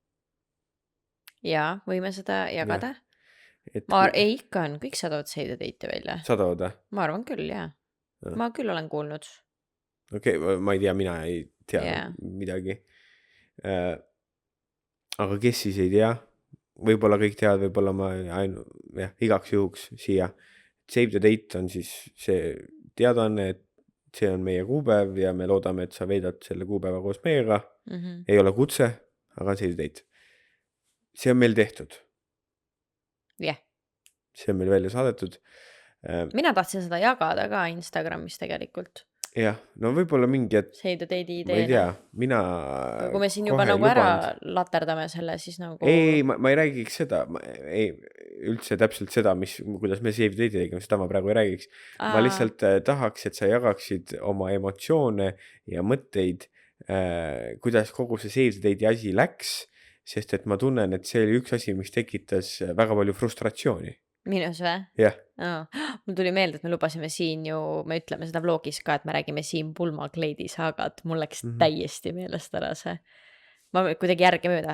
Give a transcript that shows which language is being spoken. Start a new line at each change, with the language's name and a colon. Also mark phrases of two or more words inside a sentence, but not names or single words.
Estonian: Jaa, võime seda jagada. Ei, ikka on, kõik saadavad
English: Save the Date'i
Estonian: välja. Saadavad? Ma arvan küll, jah. Ma küll olen kuulnud. Okei, ma ei tea, mina ei tea midagi. aga kes siis ei tea, võib-olla kõik teavad, võib-olla ma igaks juhuks siia.
English: Save the date
Estonian: on siis see teadaanne, et see on meie kuupäev ja me loodame, et sa veedad selle kuupäeva koos meiega. Ei ole kutse, aga
English: save the date.
Estonian: See on meil tehtud. Jah. See on meil välja saadetud. Mina tahtsin seda jagada ka Instagramis tegelikult. Jah, no võib-olla mingi, et
English: Save the date'i
Estonian: ma ei ideena. tea, mina Kui me siin juba kohe nagu ära lubanud. laterdame selle, siis nagu... Ei, ma ei räägiks seda, üldse täpselt seda, kuidas me
English: save the date'i
Estonian: tegime, seda ma praegu ei räägiks. Ma lihtsalt tahaks, et sa jagaksid oma emotsioone ja mõtteid, kuidas kogu see
English: save the date'i
Estonian: asi läks, sest et ma tunnen, et see oli üks asi, mis tekitas väga palju frustratsiooni. Minus või? Jah. Mul tuli meelde, et me lubasime siin ju, me ütleme seda vlogis ka, et me räägime siin pulmakleidi saagat. Mul läks täiesti meelest ära see. Ma kuidagi järgemööda.